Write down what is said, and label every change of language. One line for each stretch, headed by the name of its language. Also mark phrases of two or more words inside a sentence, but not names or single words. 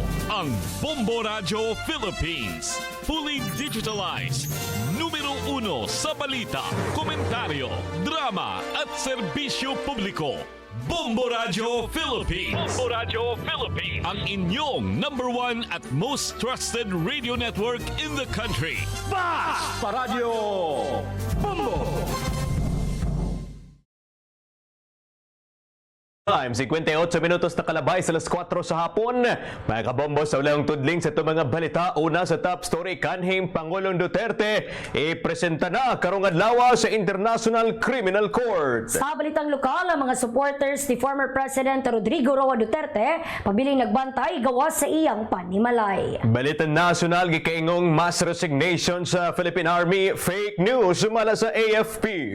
Filipino: ang Bombo Radio Philippines.
English: Fully digitalized.
Filipino: Numero 1 sa balita, komentaryo, drama at serbisyo publiko. Bombo Radio Philippines. Bombo Radio Philippines. Ang inyong #1 at
English: most trusted radio network in the country.
Filipino: Basta Radio Bombo!
Cebuano: Time, 58 minutos na kalabay sa alas 4 sa hapon. Mga kabombo, sa ulang tudling sa ito mga balita. Una sa top story, kanhing Pangulong Duterte ipresenta na karong adlaw sa International Criminal Court. Sa balitang lokal, ang mga supporters ni
English: former President
Cebuano: Rodrigo Roa Duterte pabiling nagbantay gawas sa iyang panimalay. Balitang nasyonal, gikaingong mass resignation sa Philippine Army, fake news sumala sa AFP.